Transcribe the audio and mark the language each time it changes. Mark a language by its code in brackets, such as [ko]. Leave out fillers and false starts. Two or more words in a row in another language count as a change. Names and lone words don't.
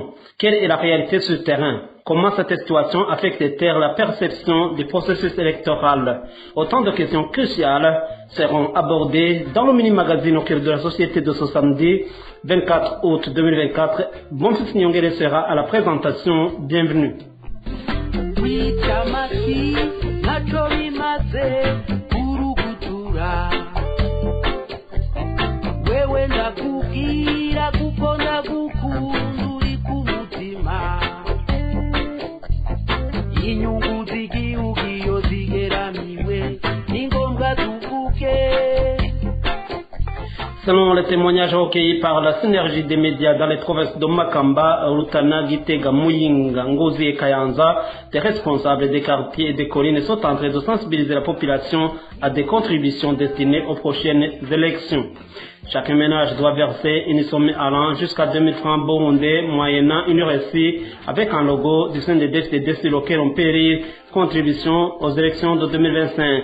[fr] Quelle est la réalité sur le terrain? Comment cette situation affecte-t-elle la perception du processus électoral? Autant de questions cruciales seront abordées dans le mini-magazine au cœur de la société de ce samedi 24 août 2024. Bonfils Niongere sera à la présentation. Bienvenue. [rn] Chamasi nacho bimaze kurukutura wewe ndakubwira kuko ndagukunda uri ku mutima inyungu z'igihugu iyo zigeramiwe ni ngombwa tuvuge. [fr] Selon les témoignages recueillis par la synergie des médias dans les provinces de Makamba, Rutana, Gitega, Muyinga, Ngozi et Kayanza, des responsables des quartiers et des collines sont en train de sensibiliser la population à des contributions destinées aux prochaines élections. Chaque ménage doit verser une somme allant jusqu'à 2000 francs burundais, moyennant une récit avec un logo du CNDD-FDD sur lequel on peut lire contribution aux élections de 2025.